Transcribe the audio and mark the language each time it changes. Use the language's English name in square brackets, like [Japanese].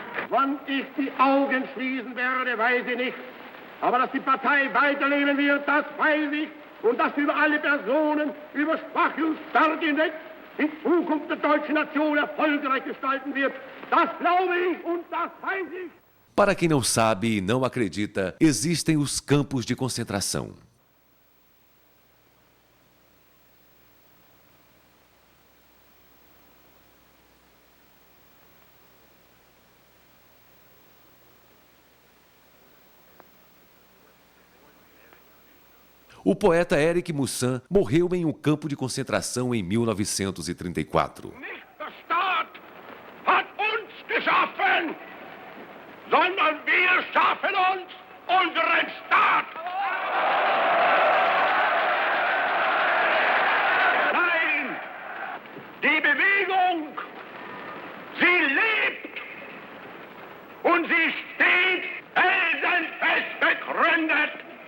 [German] Wann ich die Augen schließen werde, weiß ich nicht. Aber dass die Partei weiterleben wird, das weiß ich. Und dass über alle Personen, über Schwache und Starke hinweg, die Zukunft der deutschen Nation erfolgreich gestalten wird. Das glaube ich und das weiß ich. [Portuguese] Para quem não sabe e não acredita, existem os campos de concentração. O poeta Eric Moussin morreu em um campo de concentração em 1934. [German] Nicht der Staat hat uns geschaffen, sondern wir schaffen uns unseren Staat. Nein, die Bewegung, sie lebt und sie steht felsenfest begründet.